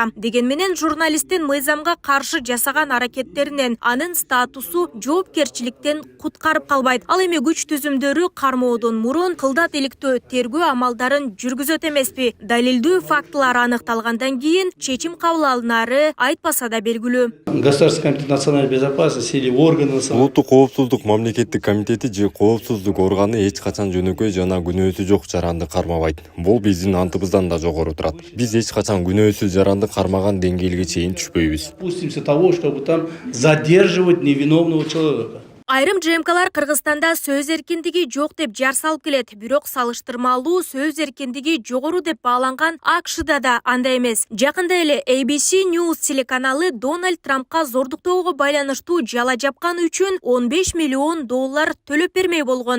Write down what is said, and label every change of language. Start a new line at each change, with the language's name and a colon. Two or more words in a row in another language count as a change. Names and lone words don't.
Kyrgyz: Деген менен журналисттин мыйзамга каршы жасаган аракеттеринен анын статусу жоопкерчиликтен куткарып калбайт. Ал эми күч түзүмдөрү кармоодон мурун кылдат иликтөө тергөө амалдарын жүргүзөт эмеспи? Далилдүү фактылар аныкталгандан кийин чечим кабыл алынары айтпаса да белгилүү.
Russian: Государственный комитет национальной безопасности или органы
Kyrgyz: Улуттук коопсуздук мамлекеттик комитети же коопсуздук органы эч качан жөнөкөй жана күнөөсү жок жаранды кармабайт. Бул биздин антыбыздан да жогору турат. Биз эч качан күнөөсүз жаранды кармаган деңгээлге чейин түшпөйбүз.
Russian: Пустимся того, чтобы там задерживать невиновного человека.
Kyrgyz: Айрым ЖМКлар Кыргызстанда сөз эркиндиги жок деп жар салып келет. Бирок салыштырмалуу сөз эркиндиги жогору деп бааланган АКШда да андай эмес. Жакында эле ABC News телеканалы Дональд Трампка зордуктоого байланыштуу жала жапкан үчүн $15 миллион төлөп бермей болгон.